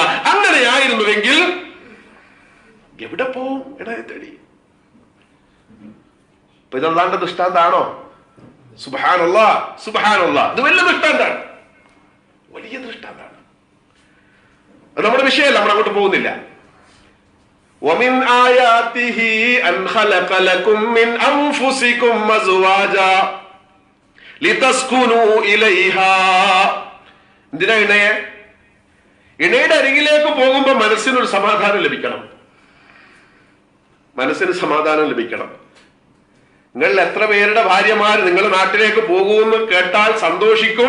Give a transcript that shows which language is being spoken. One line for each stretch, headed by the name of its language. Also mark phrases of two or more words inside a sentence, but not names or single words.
Malayalam: അങ്ങനെയായിരുന്നുവെങ്കിൽ എവിടെ പോവും ഇടയെ തേടി? ഇപ്പൊ ഇത് അള്ളാന്റെ ദൃഷ്ടാന്താണോ?
Arabic: سبحان الله، سبحان الله.
Malayalam: ഇത് വലിയ ദൃഷ്ടാന്താണ്, വലിയ ദൃഷ്ടാന്താണ്. അത് നമ്മുടെ വിഷയമല്ല, നമ്മൾ അങ്ങോട്ട് പോകുന്നില്ല.
Arabic: وَمِنْ آيَاتِهِ أَنْ خَلَقَ لَكُمْ مِنْ أَنْفُسِكُمْ أَزْوَاجًا لتسكنوا إليها.
Malayalam: എന്തിനാ ഇണയെ? ഇണയുടെ അരികിലേക്ക് പോകുമ്പോ മനസ്സിനൊരു സമാധാനം ലഭിക്കണം. മനസ്സിന് സമാധാനം ലഭിക്കണം. നിങ്ങൾ എത്ര പേരുടെ ഭാര്യമാർ നിങ്ങളുടെ നാട്ടിലേക്ക് പോകുമെന്ന് കേട്ടാൽ സന്തോഷിക്കും.